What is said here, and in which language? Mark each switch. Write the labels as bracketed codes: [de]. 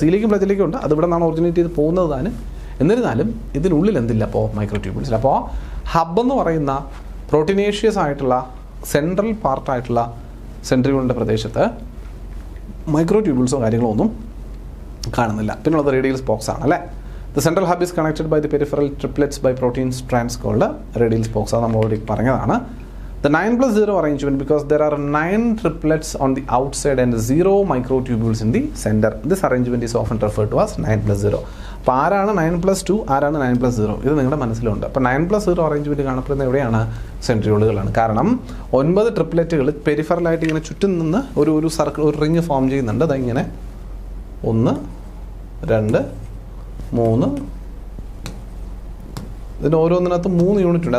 [ml] സീലിയക്കും ഫ്ലജല്ലയ്ക്കും ഉണ്ട്, അത് ഇവിടെ നിന്നാണ് ഒറിജിനേറ്റ് ചെയ്ത് പോകുന്നതാണ്. എന്നിരുന്നാലും ഇതിനുള്ളിൽ എന്തില്ല? അപ്പോൾ മൈക്രോട്യൂബ്യൂൾസ്. അപ്പോൾ ഹബ് എന്ന് പറയുന്ന പ്രോട്ടീനേഷ്യസ് ആയിട്ടുള്ള സെൻട്രൽ പാർട്ടായിട്ടുള്ള സെൻട്രിയോളിൻ്റെ പ്രദേശത്ത് മൈക്രോട്യൂബ്യൂൾസോ കാര്യങ്ങളോ ഒന്നും കാണുന്നില്ല. പിന്നുള്ളത് റേഡിയൽ സ്പോക്സ് ആണ്, അല്ലേ? [en] The central hub is connected by the peripheral triplets by protein strands called radial spokes. [ml] അത് നമ്മൾ ഓൾറെഡി പറഞ്ഞതാണ്. [en] The 9+0 arrangement, because there are 9 triplets on the outside and 0 microtubules in the center. This arrangement is often referred to as 9+0. [ml] അപ്പോൾ ആരാണ് 9+2, ആരാണ് 9+0? ഇത് നിങ്ങളുടെ മനസ്സിലുണ്ട്. അപ്പോൾ 9+0 അറേഞ്ച്മെൻറ്റ് കാണപ്പെടുന്ന എവിടെയാണ്? സെൻട്രിയോളുകളാണ്. കാരണം 9 ട്രിപ്ലെറ്റുകൾ പെരിഫറലായിട്ട് ഇങ്ങനെ ചുറ്റും നിന്ന് ഒരു സർക്കിൾ, ഒരു റിങ് ഫോം ചെയ്യുന്നുണ്ട്. അതിങ്ങനെ 1, 2, 3, ഇതിന് ഓരോന്നിനകത്ത് 3 യൂണിറ്റ് ഉണ്ട്.